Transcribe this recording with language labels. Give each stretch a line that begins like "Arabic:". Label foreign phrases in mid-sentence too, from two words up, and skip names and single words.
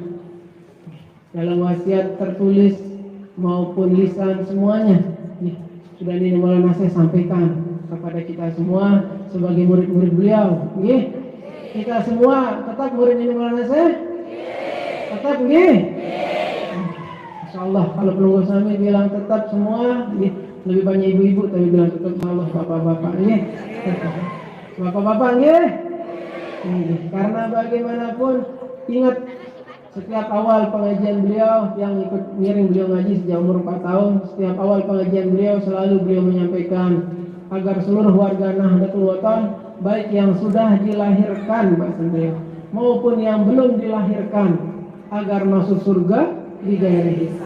Indonesian: Dalam wasiat tertulis maupun lisan semuanya sudah Nini Maulana Syekh sampaikan kepada kita semua sebagai murid-murid beliau. Nggih, kita semua tetap murid Nini Maulana Syekh? Tetap nggih? Insyaallah kalau pelunggu kami bilang tetap semua, lebih banyak ibu-ibu tapi bilang tetap, Allah bapak-bapak nggih. Bapak-bapak nggih. Karena bagaimanapun ingat setiap awal pengajian beliau yang ikut ngiring beliau ngaji sejak umur 4 tahun, setiap awal pengajian beliau selalu beliau menyampaikan agar seluruh warga Nahdlatul Wathon baik yang sudah dilahirkan bahasa beliau maupun yang belum dilahirkan agar masuk surga di
Arabic: ghairi hisab.